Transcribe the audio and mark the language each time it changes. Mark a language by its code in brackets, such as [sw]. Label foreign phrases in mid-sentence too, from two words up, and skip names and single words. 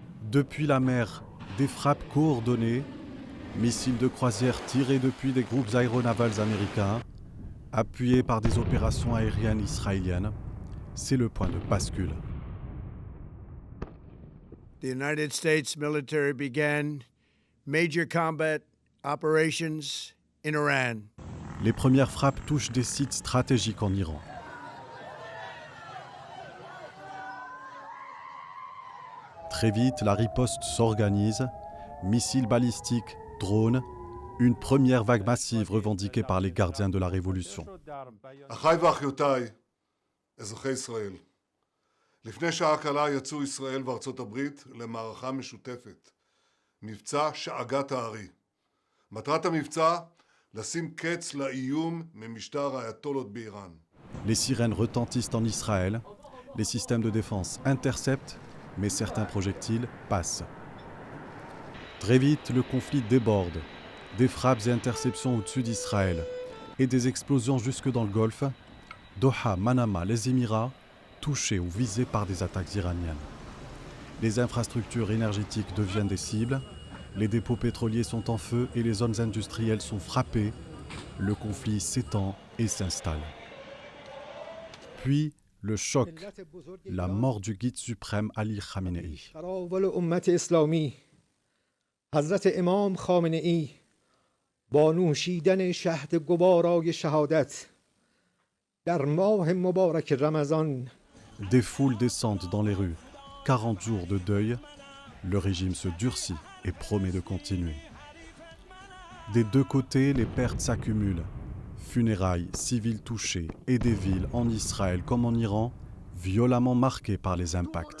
[fr] Depuis la mer, des frappes coordonnées, missiles de croisière tirés depuis des groupes aéronavals américains, appuyés par des opérations aériennes israéliennes, c'est le point de bascule. [en] The United States military began major combat operations in Iran. [fr] Les premières frappes touchent des sites stratégiques en Iran. Très vite, la riposte s'organise, missiles balistiques, drones, une première vague massive revendiquée par les gardiens de la Révolution. [he] אחיי ואחיותיי, אזרחי ישראל, לפני שעה קלה יצאו ישראל וארצות הברית למערכה משותפת, מבצע שאגת הארי. מטרת המבצע, לשים קץ לאיום ממשטר האייתולות באיראן. [fr] Les sirènes retentissent en Israël, les systèmes de défense interceptent, mais certains projectiles passent. Très vite, le conflit déborde. Des frappes et interceptions au-dessus d'Israël et des explosions jusque dans le Golfe, Doha, Manama, les Émirats, touchés ou visés par des attaques iraniennes. Les infrastructures énergétiques deviennent des cibles, les dépôts pétroliers sont en feu et les zones industrielles sont frappées. Le conflit s'étend et s'installe. Puis, le choc, la mort du guide suprême Ali Khamenei. [fa] حضرت امام خامنه ای با نوشیدن شهد گوارای شهادت در ماه مبارک رمضان. [fr] Des foules descendent dans les rues. 40 jours de deuil. Le régime se durcit et promet de continuer. Des deux côtés, les pertes s'accumulent. Funérailles, civils touchés et des villes en Israël comme en Iran violemment marquées par les impacts.